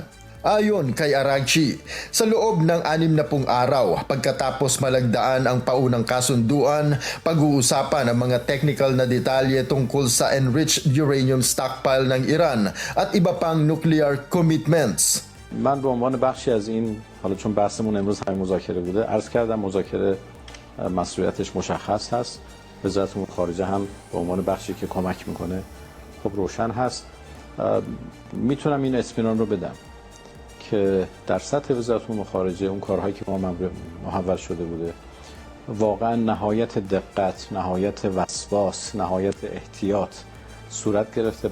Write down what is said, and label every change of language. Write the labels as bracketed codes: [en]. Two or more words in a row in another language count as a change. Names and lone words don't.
[tl] Ayon kay Araghchi, sa loob ng 60 araw pagkatapos malagdaan ang paunang kasunduan, pag-uusapan ang mga technical na detalye tungkol sa [en] enriched uranium stockpile [tl] ng Iran at iba pang [en] nuclear commitments. [fa] من به عنوان بخشی از این، حالا چون بحثمون امروز همین مذاکره بوده، عرض کردم مذاکره مسئولیتش مشخص هست. وزارت امور خارجه هم به عنوان بخشی که کمک میکنه خب روشن هست. میتونم این اطمینان رو بدم که در سطح وزارت امور خارجه اون کارهایی که ما محول شده بوده واقعا نهایت دقت، نهایت وسواس، نهایت احتیاط صورت گرفته.